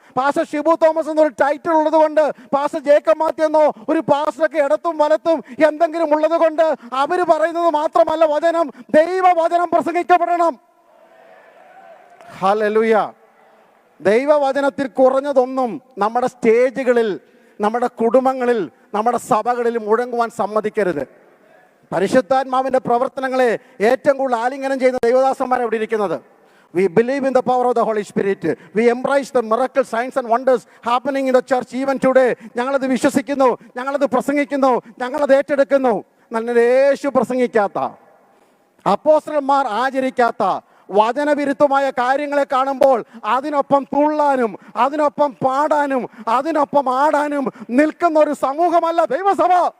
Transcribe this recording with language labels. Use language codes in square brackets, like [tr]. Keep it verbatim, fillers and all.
[ml] Pastor Shibu Thomas എന്നൊരു title ഉള്ളത് കൊണ്ട്, പാസ്റ്റർ ജേക്കബ് മാത്യു എന്നോ ഒരു പാസ്റ്ററൊക്കെ ഇടത്തും വലത്തും എന്തെങ്കിലും ഉള്ളത് കൊണ്ട് അവർ പറയുന്നത് മാത്രമല്ല വചനം, ദൈവവചനം പ്രസംഗിക്കപ്പെടണം. ഹല്ലേലൂയ. ദൈവവചനത്തിൽ കുറഞ്ഞതൊന്നും നമ്മുടെ സ്റ്റേജുകളിൽ, നമ്മുടെ കുടുംബങ്ങളിൽ, നമ്മുടെ സഭകളിൽ മുഴങ്ങുവാൻ സമ്മതിക്കരുത്. പരിശുദ്ധാത്മാവിൻ്റെ പ്രവർത്തനങ്ങളെ ഏറ്റവും കൂടുതൽ ആലിംഗനം ചെയ്യുന്ന ദൈവദാസന്മാർ എവിടെ ഇരിക്കുന്നത്? [en] We believe in the power of the Holy Spirit. We embrace the miracle signs and wonders happening in the church even today. [ml] ഞങ്ങളത് വിശ്വസിക്കുന്നു, ഞങ്ങളത് പ്രസംഗിക്കുന്നു, ഞങ്ങളത് ഏറ്റെടുക്കുന്നു. നല്ല യേശു പ്രസംഗിക്കാത്ത, അപ്പോസ്തലന്മാർ ആചരിക്കാത്ത, വചനവിരുദ്ധമായ കാര്യങ്ങളെ കാണുമ്പോൾ അതിനൊപ്പം തുള്ളാനും അതിനൊപ്പം പാടാനും അതിനൊപ്പം ആടാനും നിൽക്കുന്ന ഒരു സമൂഹമല്ല ദൈവസഭ.